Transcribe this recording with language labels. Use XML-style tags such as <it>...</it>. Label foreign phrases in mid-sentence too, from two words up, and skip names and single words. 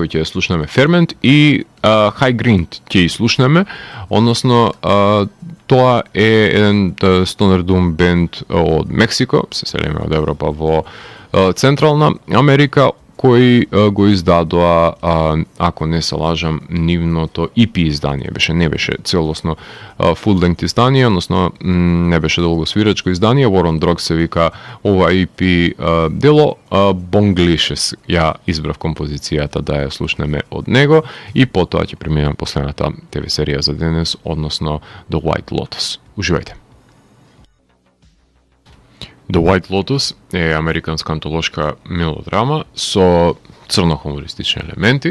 <mk>кој ќе слушнеме Ferment, и High Grind ќе слушнеме, односно тоа е еден</mk> <en>stoner Doom</en> <mk>бенд од Мексико, се селиме од Европа во Централна Америка, кои го издадоа, ако не се лажам, нивното EP издание беше, не беше целосно</mk> <en>full length</en> <mk>издание, односно не беше долгосвирачко издание. War on Drugs се вика ова EP дело. Bonglicious ја избрав композицијата да ја слушнеме од него и потоа ќе преминам последната ТВ серија за денес, односно The White Lotus. Уживајте. The White Lotus е американска антолошка мелодрама со црно-хумористични елементи.</mk>